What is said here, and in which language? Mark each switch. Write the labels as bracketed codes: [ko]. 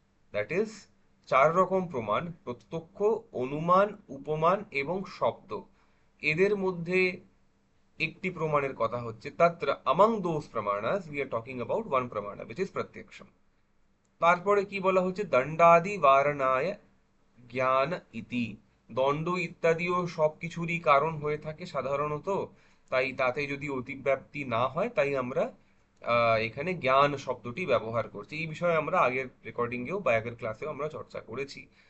[en] that is, [bn] চার রকম প্রমাণ, প্রত্যক্ষ, অনুমান, উপমান এবং শব্দ। এদের মধ্যে একটি প্রমাণের কথা হচ্ছে তত্র, [en] among those pramanas we are talking about one pramana which is pratyaksham. [bn] তারপরে কি বলা হচ্ছে? [sa] দণ্ডাদি বারণায় জ্ঞান ইতি। [bn] দ্বন্দ্ব ইত্যাদিও সবকিছুরই কারণ হয়ে থাকে সাধারণত। তাই তাতে যদি অতিব্যাপ্তি না হয়, তাই আমরা এখানে জ্ঞান শব্দটি ব্যবহার করছি। এই বিষয়ে আমরা আগের রেকর্ডিংয়েও বা আগের ক্লাসেও আমরা চর্চা করেছি।